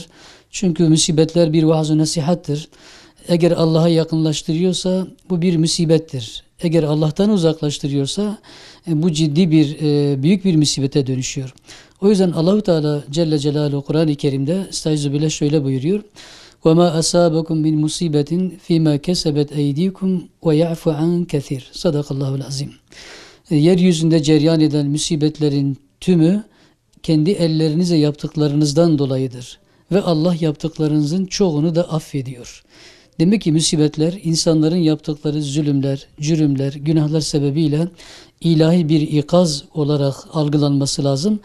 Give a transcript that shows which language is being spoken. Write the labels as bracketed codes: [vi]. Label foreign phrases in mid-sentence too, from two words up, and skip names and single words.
[tr] Çünkü musibetler bir vaaz-ı nasihattır. Eğer Allah'a yakınlaştırıyorsa bu bir musibettir. Eğer Allah'tan uzaklaştırıyorsa bu ciddi bir büyük bir musibete dönüşüyor. O yüzden [ar] الله تعالى جل جلاله [tr] Kur'an-ı Kerim'de Estağfirullah şöyle buyuruyor. [ar] وَمَا أَصَابَكُمْ مِنْ مُصِيبَةٍ فِيمَا كَسَبَتْ اَيْدِيكُمْ وَيَعْفُ عَنْ كَثِيرٍ صدق الله العظيم. [tr] Yeryüzünde cereyan eden musibetlerin tümü kendi ellerinizle yaptıklarınızdan dolayıdır. Ve Allah yaptıklarınızın çoğunu da affediyor. Demek ki musibetler insanların yaptıkları zulümler, cürümler, günahlar sebebiyle ilahi bir ikaz olarak algılanması lazım.